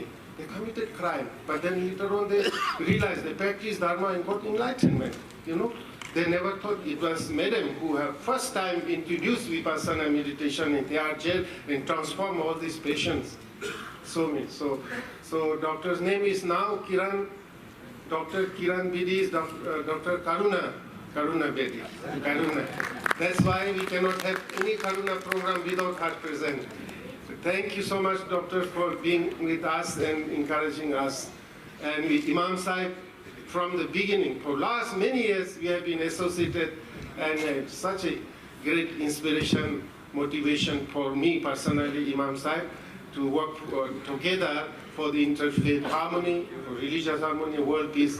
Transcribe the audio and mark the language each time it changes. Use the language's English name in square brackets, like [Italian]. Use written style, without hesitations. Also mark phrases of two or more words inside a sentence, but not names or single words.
[English] They committed crime, but then later on they realized they practiced Dharma and got enlightenment, you know. They never thought. It was Madam who have first time introduced Vipassana meditation in their jail and transformed all these patients. So many. So doctor's name is now Kiran. Dr. Kiran Bedi is Dr. Karuna Bedi. Karuna. That's why we cannot have any Karuna program without her present. So thank you so much, Doctor, for being with us and encouraging us. And with Imam Sahib, from the beginning, for last many years, we have been associated and such a great inspiration, motivation for me personally, Imam Sahib, to work together for the interfaith harmony, for religious harmony, world peace.